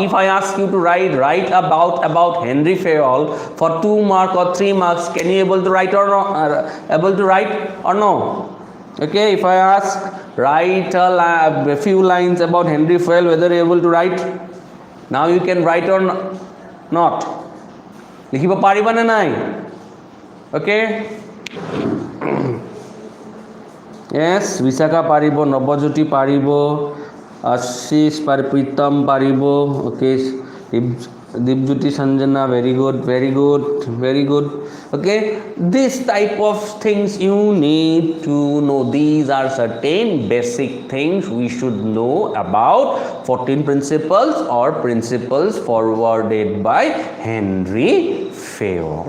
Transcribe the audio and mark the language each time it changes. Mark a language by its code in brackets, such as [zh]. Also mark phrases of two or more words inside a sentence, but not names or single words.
[en] If I ask you to write about Henry Fayol for 2 marks or 3 marks, can you able to write or not? Able to write or no? Okay, if I ask, write a few lines about Henry Fayol, whether you are able to write? Now you can write or not? [as] লিখিব পাৰিবা না নাই? [en] Okay? Yes, Visakha পাৰিব, Nabajyoti পাৰিব, Ashish Pritam পাৰিব. Okay, Dibjyoti Sanjana, very good. Okay, this type of things you need to know. These are certain basic things we should know about 14 principles or principles forwarded by Henry Fayol.